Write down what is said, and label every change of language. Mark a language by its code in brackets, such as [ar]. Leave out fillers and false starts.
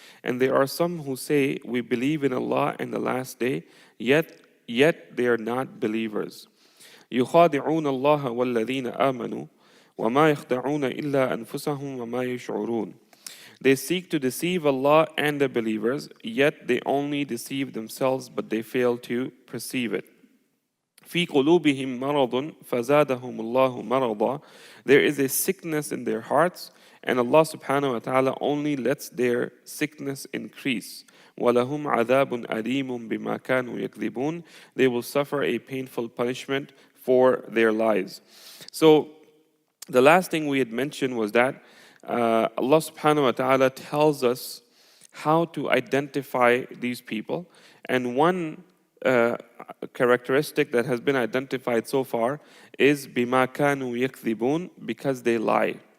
[en] And there are some who say, we believe in Allah and the last day, yet they are not believers. [ar] يُخَادِعُونَ اللَّهَ وَالَّذِينَ آمَنُوا وَمَا يَخْدَعُونَ إِلَّا أَنفُسَهُمْ وَمَا يَشْعُرُونَ. [en] They seek to deceive Allah and the believers, yet they only deceive themselves, but they fail to perceive it. [ar] في قلوبهم مرض فزادهم الله مرضا. [en] There is a sickness in their hearts, and Allah subhanahu wa ta'ala only lets their sickness increase. [ar] وَلَهُمْ عَذَابٌ أَلِيمٌ بِمَا كَانُوا يَكْذِبُونَ. [en] They will suffer a painful punishment for their lies. So the last thing we had mentioned was that Allah subhanahu wa ta'ala tells us how to identify these people, and one characteristic that has been identified so far is [ar] bima kanu yakdhibun, [en] because they lie.